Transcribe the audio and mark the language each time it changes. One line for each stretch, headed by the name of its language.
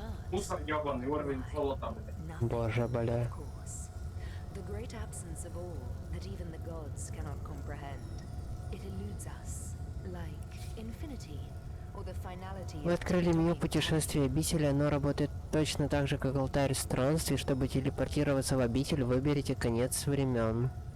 Russian: Мусор ёбаный, уровень золота, блядь. Боже, бля.
English: The great absence of all that even the gods cannot comprehend. It eludes us, like infinity.
Russian: Вы открыли меню путешествия обители, оно работает точно так же, как алтарь странствий. Чтобы телепортироваться в обитель, выберите конец времен.